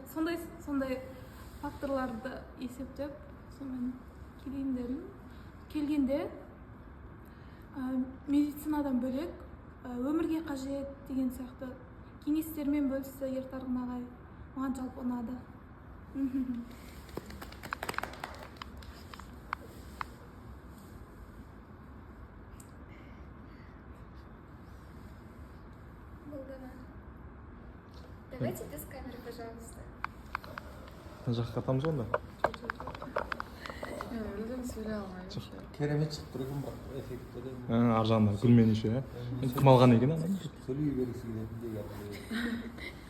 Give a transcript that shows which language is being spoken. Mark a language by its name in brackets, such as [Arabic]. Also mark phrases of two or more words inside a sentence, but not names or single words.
[Kazakh] Сондай факторларды есептеп, сонымен келейін дедім. Келгенде медицинадан бөлек өмірге қажет деген сияқты кеңестермен бөлісті Ертарғын ағай. Маған жалпы ұнады. [Russian] Давайте без камеры, пожалуйста. [Kazakh] Мына жаққа қатамыз онда. Мен мүлдем сөйлей алмаймын. Керемет шығып тұр екен бірақ эффекті де. Ар жағында гүлмен еще, кім алған екен ана? Сөйлей бергісі келетін деген.